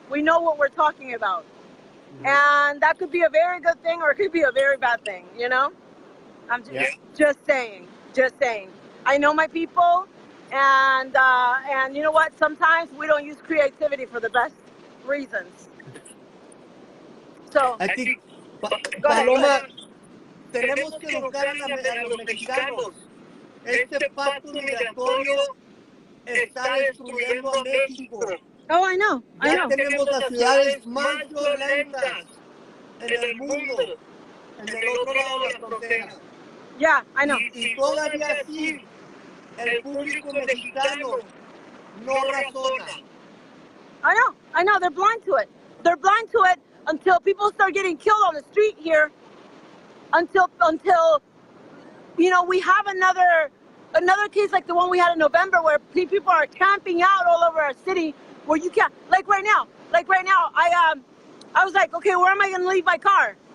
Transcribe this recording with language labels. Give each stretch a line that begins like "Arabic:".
English: We know what we're talking about. And that could be a very good thing or it could be a very bad thing, you know? I'm just saying. Just saying. I know my people, and you know what? Sometimes we don't use creativity for the best reasons. So, I think, go ahead.
Spanish: Paloma, tenemos que educar a los mexicanos. Este pacto migratorio está destruyendo a México.
English: Oh, I know. I
Spanish: Ya
English: know.
Spanish: tenemos las ciudades más violentas en el mundo, en el otro lado de la frontera.
English: Yeah, I know.
Spanish: Y todavía así, el público mexicano no razona.
English: I know. They're blind to it. They're blind to it until people start getting killed on the street here. Until you know, we have another case like the one we had in November where people are camping out all over our city where you can't, like right now, I was like, okay, where am I going to leave my car?